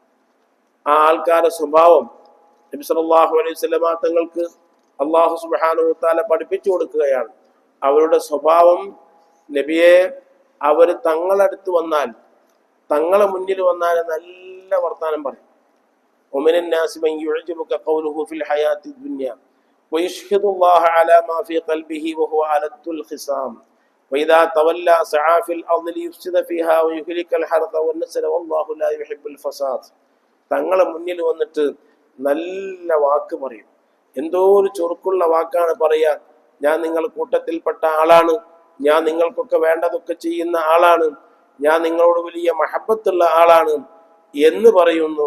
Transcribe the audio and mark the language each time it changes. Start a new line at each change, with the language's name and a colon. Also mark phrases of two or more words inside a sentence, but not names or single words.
Malayalam: ആ ആൾക്കാരുടെ സ്വഭാവം നബി
Arabic: صلى الله عليه وسلم
Malayalam: തങ്ങൾക്ക്
Arabic: الله سبحانه وتعالى
Malayalam: പഠിപ്പിച്ചു കൊടുക്കുകയാണ്. അവരുടെ സ്വഭാവം, നബിയെ, അവര് തങ്ങളടുത്ത് വന്നാൽ, തങ്ങളെ മുന്നിൽ വന്നാൽ നല്ല വർത്താനം പറയും.
Arabic: ومن الناس من يعجبك قوله في الحياة الدنيا ويشهد الله على ما في قلبه وهو ألد الخصام وإذا تولى سعى في الأرض ليفسد فيها ويهلك الحرث والنسل والله لا يحب الفساد.
Malayalam: തങ്ങളെ മുന്നിൽ വന്നിട്ട് നല്ല വാക്ക് പറയും. എന്തോ ഒരു ചുറുക്കുള്ള വാക്കാണ് പറയാ. ഞാൻ നിങ്ങളുടെ കൂട്ടത്തിൽപ്പെട്ട ആളാണ്, ഞാൻ നിങ്ങൾക്കൊക്കെ വേണ്ടതൊക്കെ ചെയ്യുന്ന ആളാണ്, ഞാൻ നിങ്ങളോട് വലിയ മഹബത്തുള്ള ആളാണ് എന്ന് പറയുന്നു.